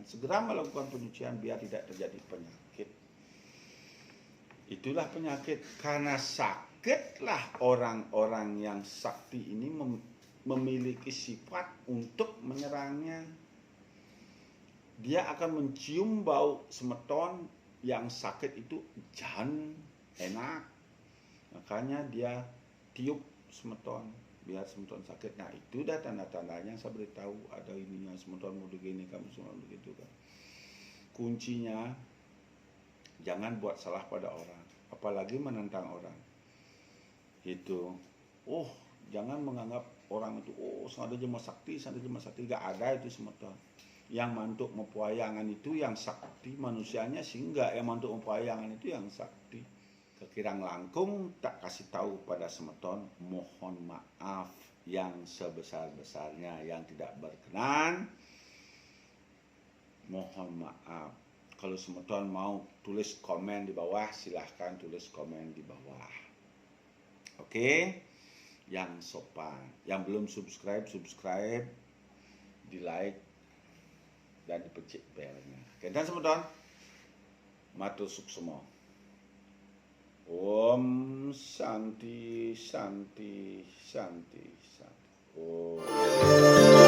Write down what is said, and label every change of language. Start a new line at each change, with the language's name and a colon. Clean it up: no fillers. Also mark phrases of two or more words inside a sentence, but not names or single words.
Indonesian: Segera melakukan penyucian biar tidak terjadi penyakit. Itulah penyakit, karena sakitlah orang-orang yang sakti ini memiliki sifat untuk menyerangnya. Dia akan mencium bau semeton yang sakit itu jangan enak. Makanya dia tiup semeton biar semeton sakit. Nah, itu dah tanda-tandanya saya beritahu ada ininya, semeton mau begini, kamu semua begitu kan. Kuncinya jangan buat salah pada orang, apalagi menentang orang. Itu, jangan menganggap orang itu, sengaja jema sakti, gak ada itu semeton. Yang mantuk mempuayangan itu yang sakti, manusianya sih enggak, yang mantuk mempuayangan itu yang sakti.
Balinese: Kekirang langkung
Indonesian: tak kasih tahu pada semeton, mohon maaf yang sebesar-besarnya. Yang tidak berkenan, mohon maaf. Kalau semeton mau tulis komen di bawah, silahkan tulis komen di bawah. Oke? Yang sopan. Yang belum subscribe, di like, dan dipecik belnya. Oke, dan semeton,
Balinese: matur suksema.
Sanskrit: Om Santi Santi Santi Santi. Om.